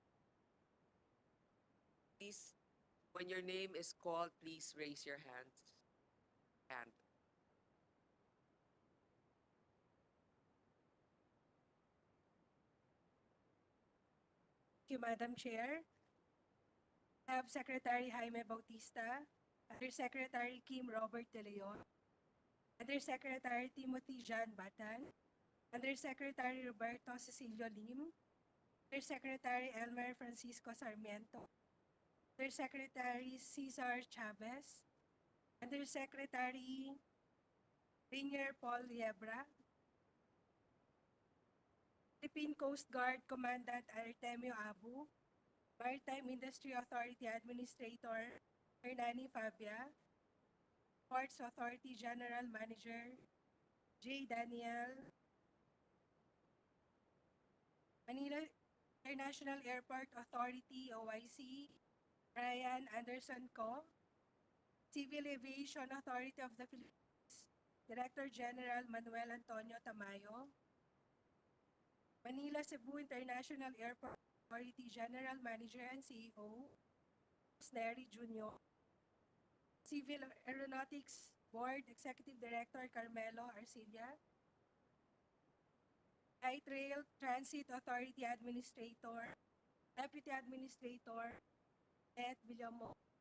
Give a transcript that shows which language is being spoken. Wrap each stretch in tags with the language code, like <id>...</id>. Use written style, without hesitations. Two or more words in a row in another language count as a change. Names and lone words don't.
<en>Please, when your name is called, please raise your hands. And Thank you, Madam Chair. I have Secretary Jaime Bautista, Undersecretary Kim Robert De Leon, Undersecretary Timothy John Batan, Undersecretary Roberto Cecilio Lim, Undersecretary Elmer Francisco Sarmiento, Undersecretary Cesar Chavez, Undersecretary Rainier Paul Liebra, Philippine Coast Guard Commandant Artemio Abu, Maritime Industry Authority Administrator Hernani Fabia, Ports Authority General Manager J. Daniel, Manila International Airport Authority OIC Ryan Anderson Co., Civil Aviation Authority of the Philippines Director General Manuel Antonio Tamayo, Manila Cebu International Airport Authority General Manager and CEO Neri Jr., Civil Aeronautics Board Executive Director Carmelo Arcilla, Light Rail Transit Authority Administrator, Deputy Administrator Ed Villamo,</en>